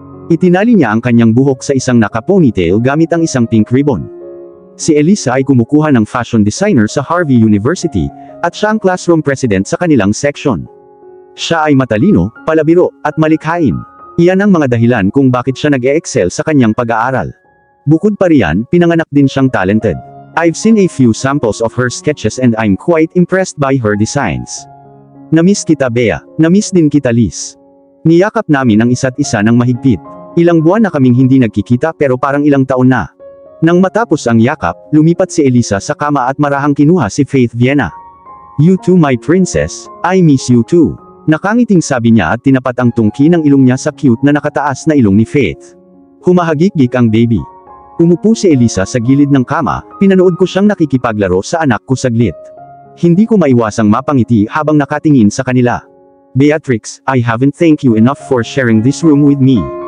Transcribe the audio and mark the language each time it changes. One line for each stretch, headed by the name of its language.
Filipino: Itinali niya ang kanyang buhok sa isang naka-ponytail gamit ang isang pink ribbon. Si Elisa ay kumukuha ng fashion designer sa Harvey University, at siya ang classroom president sa kanilang section. Siya ay matalino, palabiro, at malikhain. Iyan ang mga dahilan kung bakit siya nag-e-excel sa kanyang pag-aaral. Bukod pa riyan, pinanganak din siyang talented.
English: I've seen a few samples of her sketches and I'm quite impressed by her designs.
Filipino: Namiss kita Bea, namiss din kita Liz. Niyakap namin ang isa't isa ng mahigpit. Ilang buwan na kaming hindi nagkikita pero parang ilang taon na. Nang matapos ang yakap, lumipat si Elisa sa kama at marahang kinuha si Faith Viena.
English: You too my princess, I miss you too.
Filipino: Nakangiting sabi niya at tinapat ang tungki ng ilong niya sa cute na nakataas na ilong ni Faith. Humahagik-gik ang baby. Umupo si Elisa sa gilid ng kama, pinanood ko siyang nakikipaglaro sa anak ko saglit. Hindi ko maiwasang mapangiti habang nakatingin sa kanila.
English: Beatrix, I haven't thanked you enough for sharing this room with me.